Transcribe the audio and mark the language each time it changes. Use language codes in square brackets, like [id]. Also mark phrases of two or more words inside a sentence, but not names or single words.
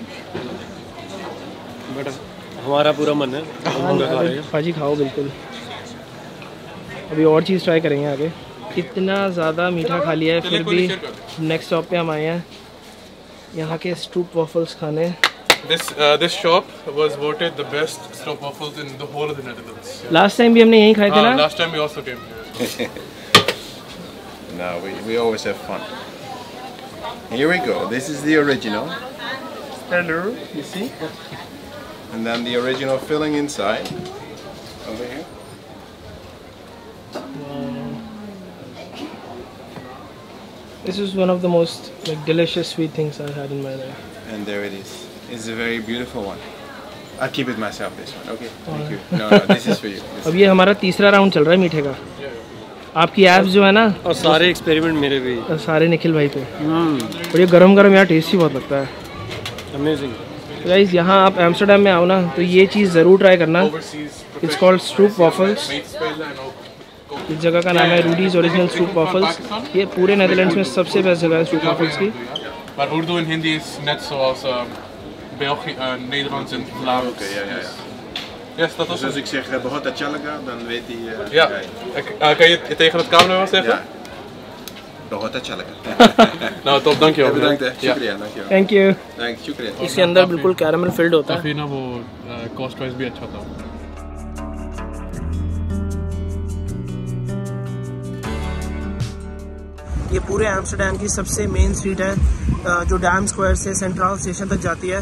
[hi] बट हमारा पूरा मन है, भाजी खाओ बिल्कुल। अभी और चीज़ ट्राई करेंगे आगे। इतना ज़्यादा मीठा खा लिया है, फिर भी [en] next stop [hi] पे हम आए हैं यहाँ के स्ट्रूप वॉफल्स खाने। [en] This shop was voted the best stroop waffles in the whole of the Netherlands. Last time [hi] भी हमने यहीं खाए थे ना? [en] Last time we also came here. No, we always have fun. Here we go. This is the original. Hello, you see? And then the original filling inside. Over here. This is one of the most delicious sweet things I've had in my life. And there it is. It's a very beautiful one. I'll keep it myself, this one. Okay. Thank you. No, this is for you. [hi] अब ये हमारा तीसरा राउंड चल रहा है मीठे का। आपकी ऐप्स जो है ना, और सारे एक्सपेरिमेंट मेरे भी, और सारे निखिल भाई पे। और ये गरम गरम यार टेस्टी बहुत लगता है। अमेजिंग। गाइस यहाँ आप एम्स्टर्डम में आओ ना तो ये चीज़ ज़रूर ट्राई करना। [en] It's called [hi] स्ट्रूप वॉफल्स। इस जगह का नाम है रूडीज ओरिजिनल स्ट्रूप वॉफल्स। ये पूरे नेदरलैंड्स में सबसे बेस्ट जगह है स्ट्रूप वॉफल्स की। [nl] Maar Urdu en Hindi is net zoals België, Nederlands en Vlaams. Okay, ja. Yes, dat was Dus als ik zeg [hi] बहुत अच्छा लगा, [nl] dan weet hij. Ja. Kan je tegen het camera wel zeggen? Ja. [hi] बहुत अच्छा लगा. [nl] Nou, top, dankjewel. Bedankt hè. Shukriya, dankjewel. [en] Thank you. Thanks, shukriya. [hi] इसके अंदर बिल्कुल [en] caramel filled [hi] होता है। काफ़ी ना वो [en] cost wise [hi] भी अच्छा था। ये पूरे एम्स्टर्डम की सबसे [en] main street [hi] है जो डैम स्क्वायर से सेंट्रल स्टेशन तक जाती है।